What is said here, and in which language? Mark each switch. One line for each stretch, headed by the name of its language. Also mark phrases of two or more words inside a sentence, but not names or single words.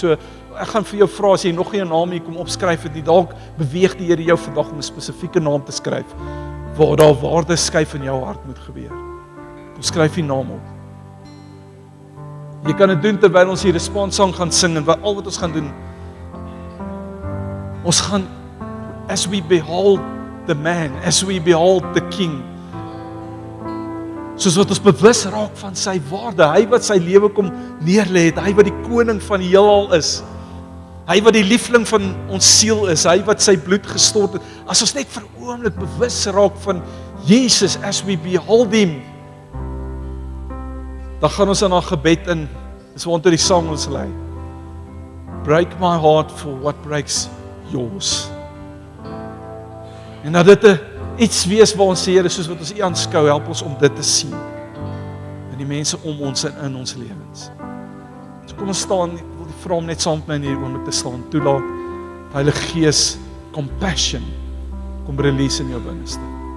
Afrikaans: So, ek gaan vir jou vra, as jy nog nie 'n naam hier kom opskryf het nie, dalk beweeg die Here jou vandag om 'n spesifieke naam te skryf, waar daar waarde skuif in jou hart moet gebeur. Kom skryf die naam op. Jy kan dit doen terwyl ons die responssang gaan sing, en al wat ons gaan doen, ons gaan,
English: as we behold the man, as we behold the king,
Afrikaans: soos wat ons bewus raak van sy waarde, hy wat sy lewe kom neerlê het, hy wat die koning van die heelal is, hy wat die liefling van ons siel is, hy wat sy bloed gestort het. As ons net vir 'n oomblik bewus raak van Jesus,
English: as we behold him,
Afrikaans: dan gaan ons in haar gebed in, dis waantoe die sang ons lei.
English: Break my heart for what breaks yours.
Afrikaans: En dat dit iets wees waar ons sê, Here, soos wat ons U aanskou, help ons om dit te sien in die mense om ons en in ons lewens. So kom ons staan, ek wil vra om net saam met my in hierdie oomblik te staan. Toelaat Heilige Gees compassion kom release in jou binneste.